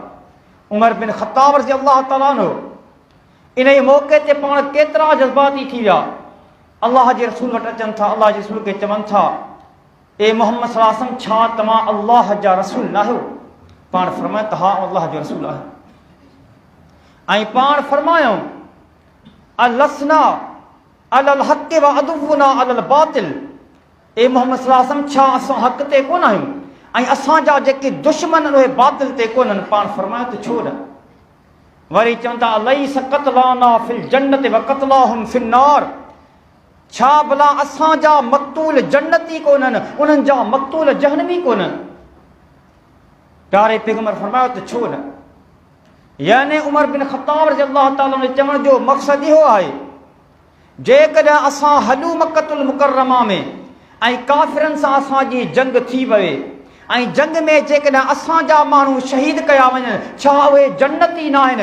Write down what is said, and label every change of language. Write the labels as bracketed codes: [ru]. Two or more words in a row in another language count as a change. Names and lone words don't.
[sd] उमर बिन ख़त्ताब [ar] رضي الله تعالى عنه [sd] इन ई मौक़े ते पाण केतिरा जज़्बाती थी विया, अल्लाह जे रसूल वटि अचनि था, अल्लाह जे रसूल खे चवनि था, ए मोहम्मद [ar] صلى الله عليه وسلم, [sd] छा तव्हां अल्लाह जा रसूल न आहियो? पाण फरमायो त हा, अल्लाह जो रसूल आहे। [ar] ऐं पाण फरमायूं, ألسنا على الحق وعدونا على الباطل, ए मोहम्मद صلى الله عليه وسلم, [sd] छा असां हक़ ते कोन आहियूं ऐं असांजा जेके दुश्मन उहे बातिल ते कोन्हनि? पाण फरमायो त छो न? [ar] वरी चवनि था, أليس قتلانا في الجنة وقتلاهم في النار, [sd] छा भला असांजा मक़तूल जन्नती कोन्हनि, उन्हनि जा मक़तूल जहन्नमी कोन्हनि? प्यारे पैगंबर फरमायो त छो न? यानी उमर बिन ख़त्ताब [ar] رضي الله تعالى [sd] ने चवण जो मक़सदु इहो आहे जेकॾहिं असां हलूं मक्कतुल मुकर्रमा में ऐं काफ़िरनि सां असांजी जंग थी वए ऐं जंग में जेकॾहिं असांजा माण्हू शहीद कया वञनि, छा उहे जन्नती न आहिनि?